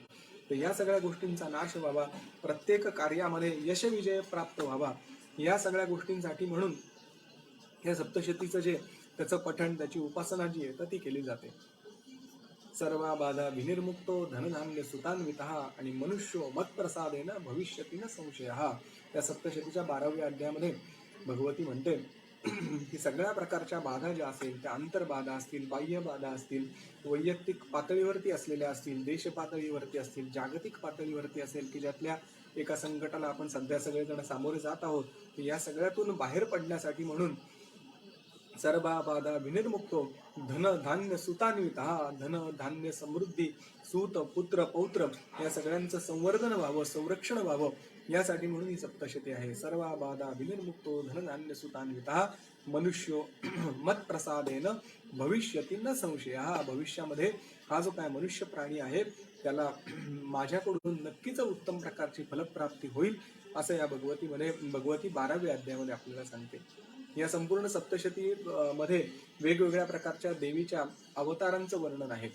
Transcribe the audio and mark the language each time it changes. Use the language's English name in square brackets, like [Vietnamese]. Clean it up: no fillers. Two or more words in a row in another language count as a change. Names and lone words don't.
[Marathi] तर या सगळ्या गोष्टींचा नाश व्हावा, प्रत्येक कार्यामध्ये यशविजय प्राप्त व्हावा, या सगळ्या गोष्टींसाठी म्हणून या सप्तशतीचं जे त्याचं पठण, त्याची उपासना जी आहे तर ती केली जाते. [Sanskrit] सर्व बाधा विनिर्मुक्तो धनधान्य सुतान्वितः आणि मनुष्यो मत्प्रसादेन भविष्यती न संशयः. [Marathi] या सप्तशतीच्या 12व्या अध्यायामध्ये भगवती म्हणते की सगळ्या प्रकारच्या बाधा ज्या असतील त्या अंतर्बाधा असतील, बाह्य बाधा असतील, वैयक्तिक पातळीवरती असलेल्या असतील, देश पातळीवरती असतील, जागतिक पातळीवरती असेल की ज्यातल्या एका संकटाला आपण सध्या सगळेजण सामोरे जात आहोत, या सगळ्यातून बाहेर पडण्यासाठी म्हणून [Sanskrit] सर्व बाधा विनिर्मुक्तो धन धान्य सुतान्वितः, [Marathi] धन धान्य समृद्धी, सूत पुत्र पौत्र या सगळ्यांचं संवर्धन व्हावं, संरक्षण व्हावं, यासाठी म्हणून ही सप्तशती आहे. [Sanskrit] सर्व बाधा विनिर्मुक्तो धन धान्य सुतान्वितः मनुष्यो मत्प्रसादेन भविष्यती न संशय. [Marathi] हा भविष्यामध्ये हा जो काय मनुष्य प्राणी आहे त्याला माझ्याकडून नक्कीच उत्तम प्रकारची फलप्राप्ती होईल असं या भगवती 12व्या अध्यायामध्ये आपल्याला सांगते. या संपूर्ण सप्तशती मध्ये वेगवेगळ्या प्रकारच्या देवीच्या अवतारांचं वर्णन आहे.